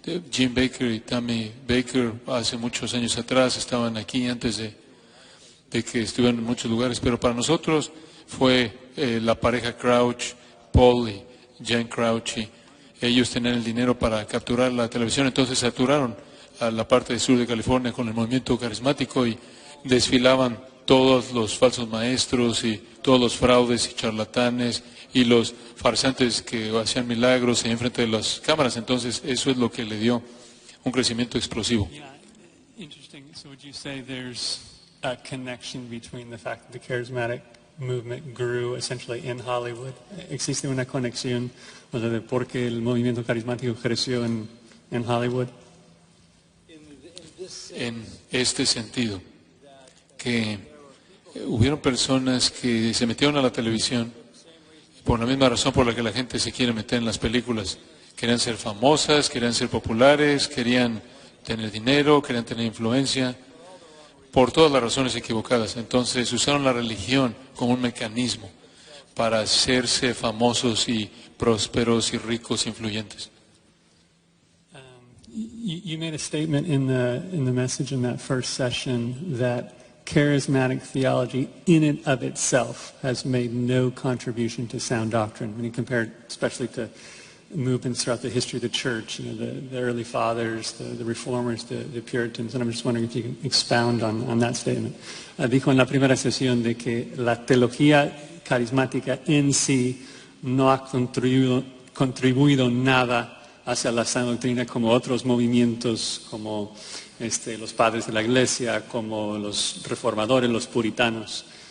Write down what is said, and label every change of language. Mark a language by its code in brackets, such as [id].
[es] Jim Baker y Tammy Baker hace muchos años atrás estaban aquí antes de que estuvieron en muchos lugares, pero para nosotros fue la pareja Crouch, Paul y Jen Crouch, y ellos tenían el dinero para capturar la televisión, entonces saturaron a la parte del sur de California con el movimiento carismático y desfilaban todos los falsos maestros y todos los fraudes y charlatanes y los farsantes que hacían milagros en frente de las cámaras. Entonces eso es lo que le dio un crecimiento explosivo. [en] Interesting. So would you say there's a connection between the fact that the charismatic movement grew essentially in Hollywood? [es] ¿Existe una conexión, o sea, de por qué el movimiento carismático creció en Hollywood? En este sentido, que hubieron personas que se metieron a la televisión por la misma razón por la que la gente se quiere meter en las películas. Querían ser famosas, querían ser populares, querían tener dinero, querían tener influencia, por todas las razones equivocadas. Entonces usaron la religión como un mecanismo para hacerse famosos y prósperos y ricos e influyentes. [en] You made a statement in the message in that first session that charismatic theology in and of itself has made no contribution to sound doctrine. When you compare it especially to movements throughout the history of the church, the early fathers, the reformers, the Puritans, and I'm just wondering if you can expound on that statement. [es] Dijo en la primera sesión de que la teología carismática en sí no ha contribuido nada hacia la sana doctrina como otros movimientos, como los padres de la iglesia, como los reformadores, los puritanos,